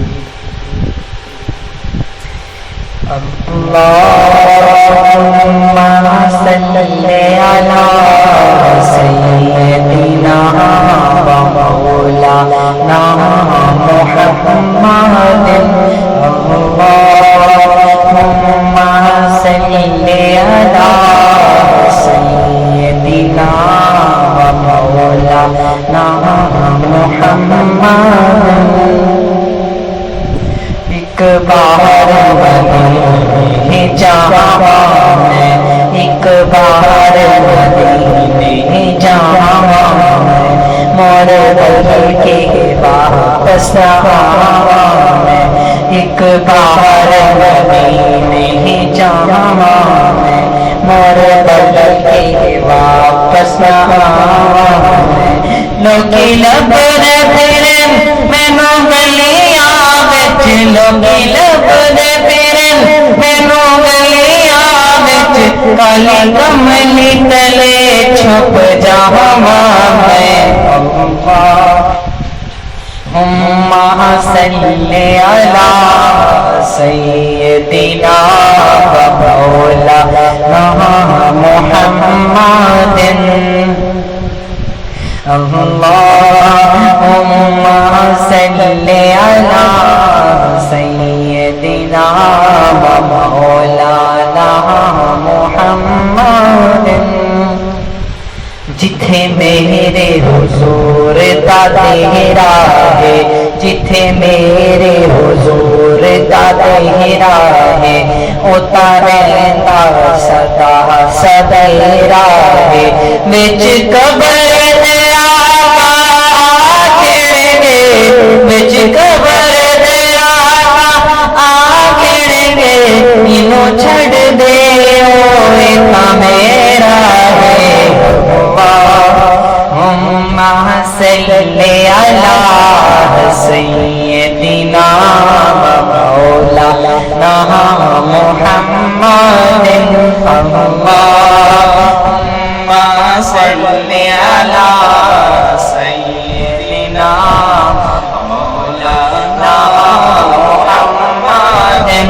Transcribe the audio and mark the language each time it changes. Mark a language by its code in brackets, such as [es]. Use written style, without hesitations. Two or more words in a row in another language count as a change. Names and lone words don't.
[ar] اللهم صل على سيدنا ومولانا محمد. اللهم صل على سيدنا ومولانا محمد. [pa] ایک بار مدینے جاواں میں، ایک بار مدینے جاواں میں، مور بل کے واپس آواں میں. ایک بار مدینے جاواں میں، مور بل کے واپس آواں میں. لوکی لب دے پھرے مینوں گلیاں وچ، لوکی لب دے پھرے مینوں گلیاں وچ، کالی کملی تلے چھپ جاواں میں. [ar] اللہم صل علی سیدنا و مولانا محمد. اللہم صل علی سیدنا و مولانا محمد. [pa] جتھے میرے حضور دا تیرا ہے، جتھے میرے حضور دا تیرا ہے، اوتا رہندا سدا سدیرا ہے. وچ قبر دے آقا آکھیں گے، وچ قبر دے آقا آکھیں گے، اینوں چھڑ دے اوے تا میرا ہے. [ar] اللہم صل علی سیدنا و مولانا محمد. اللہم صل علی سیدنا و مولانا محمد.